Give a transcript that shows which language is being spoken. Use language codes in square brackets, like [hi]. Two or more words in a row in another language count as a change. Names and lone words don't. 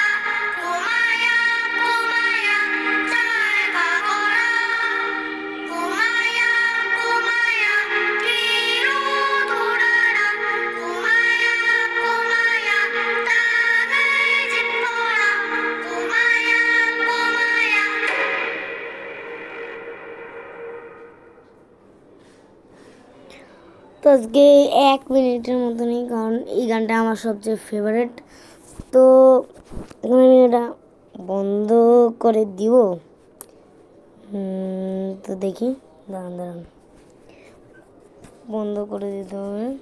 [ko] 꼬마야, 꼬마야, 잘 가거라. 꼬마야, 꼬마야, 뒤로 돌아라. 꼬마야, 꼬마야, 땅을 짚어라. 꼬마야, 꼬마야. [bn] তো আজকে 1 মিনিটের মতনই, কারণ এই গানটা আমার সবচেয়ে ফেভারিট। তো এখন আমি এটা বন্ধ করে দিব। তো দেখি, দাঁড়ান বন্ধ করে দিতে হবে।